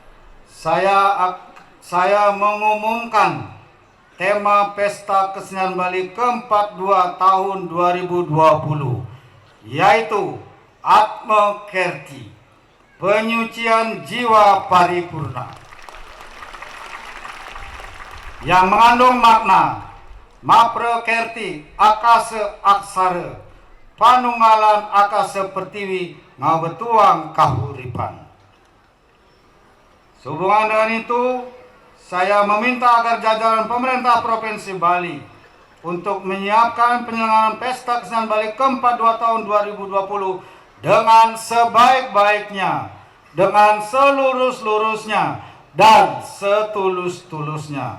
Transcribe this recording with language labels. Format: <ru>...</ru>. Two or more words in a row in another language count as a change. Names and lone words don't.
<id>saya mengumumkan tema Pesta Kesenian Bali ke-42 tahun 2020, yaitu Atma Kerti, penyucian jiwa paripurna, yang mengandung makna</id> <ban>Mapra Kerti Akase Aksara, panunggalan akase pertiwi ngabetuang kahuripan.</ban> <id>Sehubungan dengan itu, saya meminta agar jajaran pemerintah Provinsi Bali untuk menyiapkan penyelenggaraan Pesta Kesenian Bali ke-42 tahun 2020 dengan sebaik-baiknya, dengan selurus-lurusnya, dan setulus-tulusnya.</id>